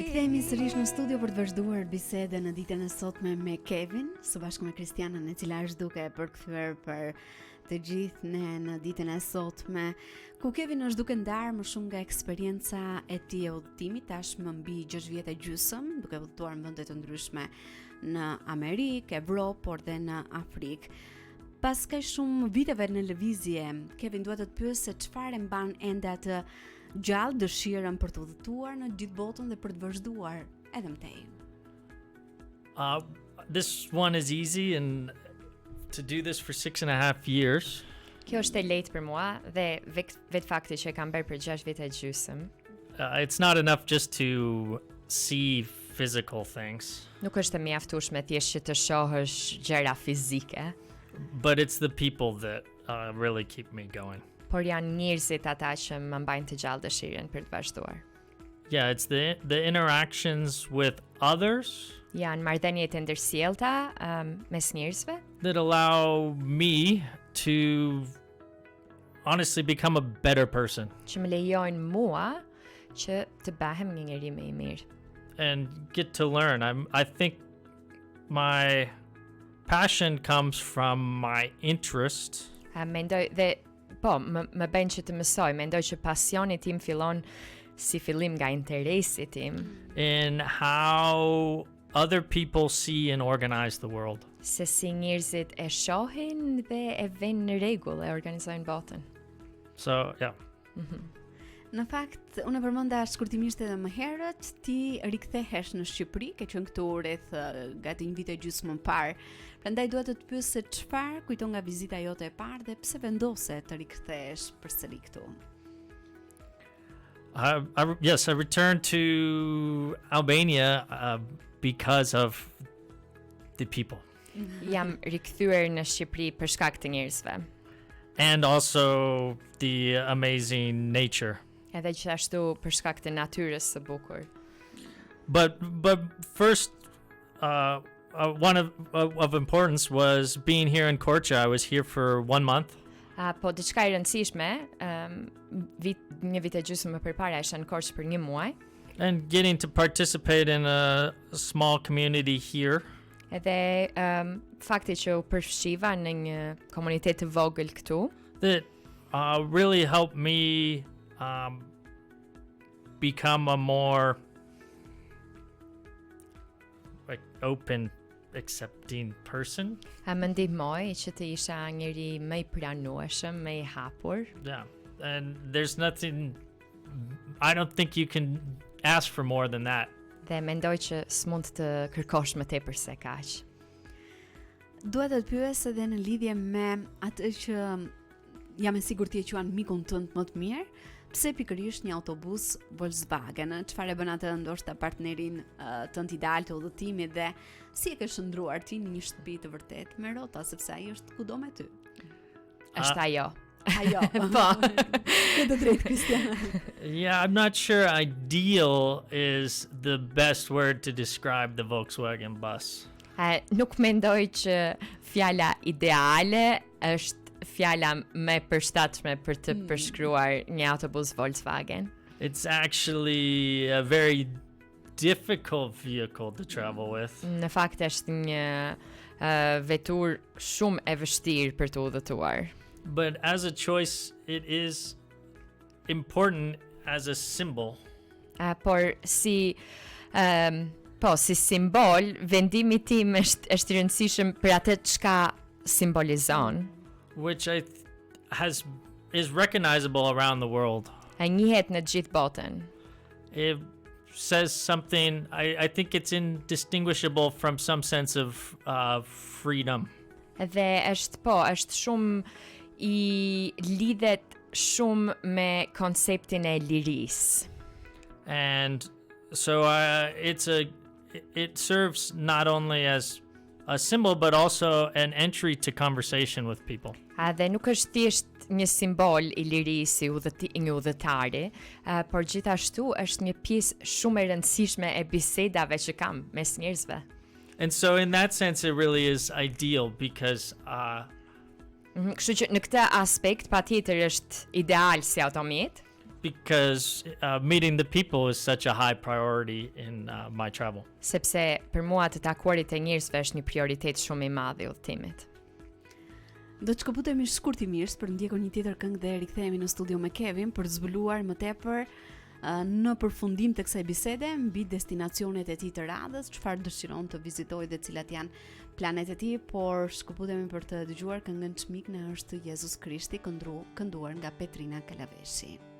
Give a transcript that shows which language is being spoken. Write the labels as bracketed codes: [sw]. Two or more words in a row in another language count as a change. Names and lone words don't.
[sq] Rikthehemi sërish në studio për të vazhduar bisedën në ditën e sotme me Kevin, së bashku me Kristianën, e cila është duke e përkthyer për të gjithë ne në ditën e sotme, ku Kevin është duke ndarë më shumë nga eksperienca e tij e udhëtimit, tashmë mbi 6 vjet e gjysmë, duke udhëtuar në vende të ndryshme në Amerikë, Evropë, por dhe në Afrikë. Pas kaq shumë viteve në lëvizje, Kevin duhet të të pyes se çfarë mban ende atë gjallë dëshirën për të udhëtuar në gjithë botën dhe për të vazhduar edhe më tej. [en] This one is easy, and to do this for 6.5 years, [sq] Kjo është e lehtë për mua dhe vetë fakti që e kam bërë për 6 vite e gjysmë, [en] it's not enough just to see physical things, [sq] nuk është e mjaftueshme thjesht që të shohësh gjëra fizike, [en] but it's the people that really keep me going. [sq] por janë njerëzit ata që më mbajnë të gjallë dëshirën për të vazhduar. [en] Yeah, it's the interactions with others [sq] Janë marrëdhëniet e ndërsjellta mes njerëzve [en] that allow me to honestly become a better person [sq] që më lejojnë mua që të bëhem një njeri më I mirë. [en] and get to learn. I think my passion comes from my interest [sq] Mendoj dhe më bën që të mësoj. Mendoj që pasioni tim fillon si fillim nga interesi tim. [en] in how other people see and organize the world. [sq] Se si njerëzit e shohin dhe e vënë në rregull e organizojnë botën. [en] So, yeah. [sq] Në fakt, unë e përmenda shkurtimisht edhe më herët, ti rikthehesh në Shqipëri, ke qenë këtu rreth gati një vit e gjysmë më parë. Prandaj dua të të pyes se çfarë kujton nga vizita jote e parë dhe pse vendose të rikthehesh përsëri këtu. [en] Yes, I returned to Albania because of the people. [sq] Jam rikthyer në Shqipëri për shkak të njerëzve. [en] And also the amazing nature. [sq] Edhe gjithashtu për shkak të natyrës së bukur. [en] But first, one of importance was being here in Korçë. I was here for 1 month. [sq] Po diçka e rëndësishme, një vit e gjysmë më përpara isha në Korçë për 1 muaj. [en] And getting to participate in a small community here. [sq] Edhe fakti që u përfshiva në një komunitet të vogël këtu. [en] That really helped me become a more like open, accepting person. [sq] Më ndihmoi që të isha njëri më i pranueshëm, më i hapur. [en] Yeah, and there's nothing. I don't think you can ask for more than that. [sq] Dhe mendoj që s'mund të kërkosh më tepër se kaq. Dua të të pyes edhe në lidhje me atë që jam e sigurt ti e quan mikun tënd më të mirë, pse pikërisht një autobus Volkswagen? Çfarë bën atë ndoshta partnerin tënd ideal të udhëtimit dhe si e ke shndruar ti në një shtëpi të vërtet me rrota, sepse ai është kudo me ty. Është ajo. Ajo. Po. Ke të drejtë, Kristiana. [en] Yeah, I'm not sure ideal is the best word to describe the Volkswagen bus. [sq] Nuk mendoj që fjala ideale është fjala më e përshtatshme për të përshkruar një autobus Volkswagen. [en] It's actually a very difficult vehicle to travel with. [sq] Në fakt është një vetur shumë e vështirë për të udhëtuar. [en] But as a choice, it is important as a symbol. [sq] Por si si simbol, vendimi tim është i rëndësishëm për atë çka simbolizon. [en] Which is recognizable around the world. [sq] Njihet në gjithë botën. [en] It says something. I think it's indistinguishable from some sense of freedom. [sq] Dhe është shumë i lidhet shumë me konceptin e lirisë. [en] And so it serves not only as a symbol but also an entry to conversation with people. [sq] Dhe nuk është thjesht një simbol i lirisë i një udhëtari, por gjithashtu është një pjesë shumë e rëndësishme e bisedave që kam mes njerëzve. [en] And so in that sense it really is ideal because [sq] Kështu që në këtë aspekt patjetër është ideal si automjet. [en] Because meeting the people is such a high priority in my travel. [sq] Sepse për mua të takuarit e njerëzve është një prioritet shumë i madh i udhëtimit. Do të shkëputemi shkurtimisht për ndjekur një tjetër këngë dhe rikthehemi në studio me Kevin për të zbuluar më tepër në përfundim të kësaj bisede mbi destinacionet e tij të radhës, çfarë dëshiron të vizitojë dhe cilat janë planet e tij, por shkëputemi për të dëgjuar këngën çmik në është Jezus Krishti kënduar nga Petrina Kalaveshi.